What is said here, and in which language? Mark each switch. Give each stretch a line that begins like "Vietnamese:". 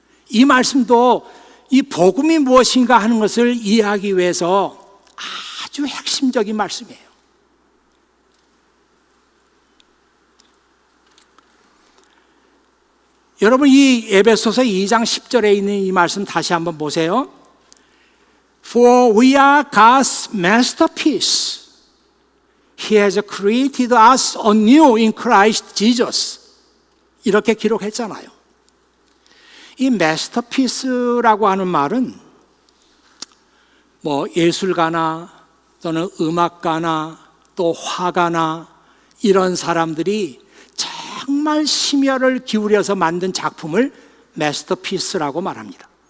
Korean: 이 말씀도 이 복음이 무엇인가 하는 것을 이해하기 위해서 아주 핵심적인 말씀이에요. 여러분, 이 에베소서 2장 10절에 있는 이 말씀 다시 한번 보세요.
English: For we are God's masterpiece. He has created us anew in Christ Jesus.
Korean: 이렇게 기록했잖아요. 이 masterpiece라고 하는 말은 예술가나 또는 음악가나 또 화가나 이런 사람들이 정말 심혈을 기울여서 만든 작품을 masterpiece라고 말합니다.